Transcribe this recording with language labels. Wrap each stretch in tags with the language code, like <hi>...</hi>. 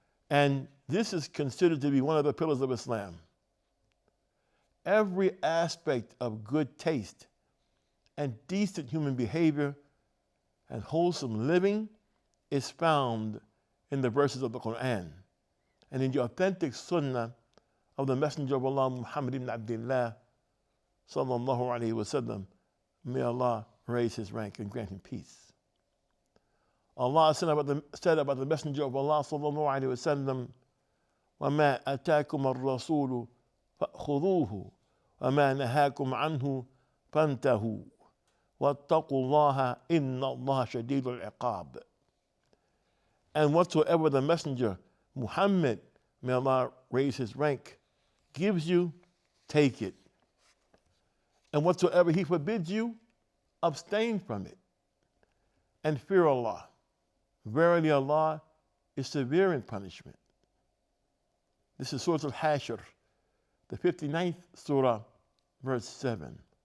<en>And this is considered to be one of the pillars of Islam. Every aspect of good taste and decent human behavior and wholesome living is found in the verses of the Quran and in the authentic sunnah of the Messenger of Allah, Muhammad ibn Abdullah, sallallahu alayhi wa sallam. May Allah raise his rank and grant him peace. Allah said about the Messenger of Allah, sallallahu alayhi wa sallam,</en> <ar>وَمَا أَتَاكُمَ الرَّسُولُ فَأْخُذُوهُ وَمَا نَهَاكُمْ عَنْهُ فانتهوا واتقوا الله إن الله شديد العقاب.</ar> <en>And whatsoever the messenger Muhammad, may Allah raise his rank, gives you, take it. And whatsoever he forbids you, abstain from it. And fear Allah. Verily Allah is severe in punishment. This is Surah Al-Hashr, the 59th surah, verse 7.</en>